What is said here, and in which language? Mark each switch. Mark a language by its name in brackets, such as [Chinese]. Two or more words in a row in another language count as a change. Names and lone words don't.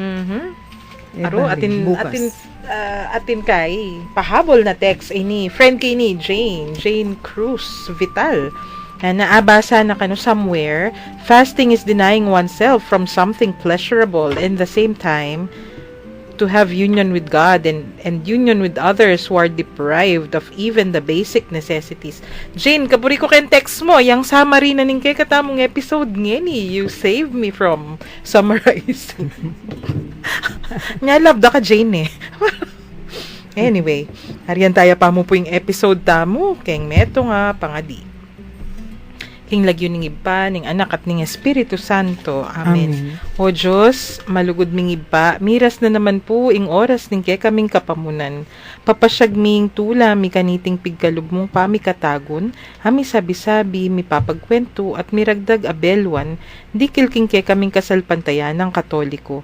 [Pampanga] Atin kay pahabol na text ni friend kay ni Jane Cruz Vital. Naabasa na kano [English] somewhere, fasting is denying oneself from something pleasurable and the same time to have union with God and union with others who are deprived of even the basic necessities. [Pampanga] Jane, kaburi ko kayong text mo, yung summary na ning kay katamong episode ngeni, [English] you saved me from summarizing. [Pampanga] Love da ka, Jane Anyway, hariyan tayo pa mo po yung episode tamo, keng meto nga pangadi. King lagyo ning iba, ning anak at ning Espiritu Santo. Amen. O Diyos, malugod ming iba, miras na naman po ing oras ning kay kaming kapamunan. Papasyag ming tula, mi kaniting pigkalub mong pamikatagon, ami sabi-sabi, mi papagkwento at miragdag abelwan, dikil king kay kaming kasalpantayan ng Katoliko.